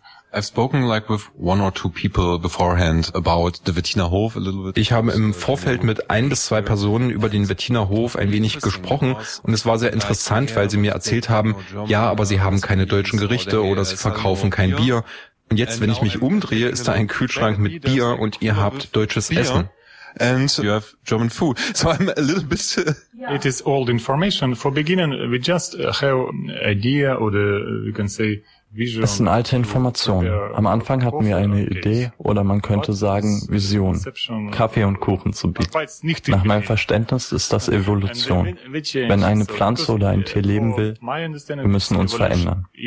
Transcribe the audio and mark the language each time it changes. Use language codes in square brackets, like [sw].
[en] I've spoken like with one or two people beforehand about the Wettiner Hof a little bit. [de] Ich habe im Vorfeld mit 1 bis 2 Personen über den Wettiner Hof ein wenig gesprochen und es war sehr interessant, weil sie mir erzählt haben, ja, aber sie haben keine deutschen Gerichte oder sie verkaufen kein Bier. Und jetzt, wenn ich mich umdrehe, ist da ein Kühlschrank mit Bier und ihr habt deutsches Essen. [en] And you have German food. So I'm a little bit. It is old information. For beginning, we just have idea or we can say. [de] Es sind alte Informationen. Am Anfang hatten wir eine Idee oder man könnte sagen Vision, Kaffee und Kuchen zu bieten. Nach meinem Verständnis ist das Evolution. Wenn eine Pflanze oder ein Tier leben will, wir müssen uns verändern.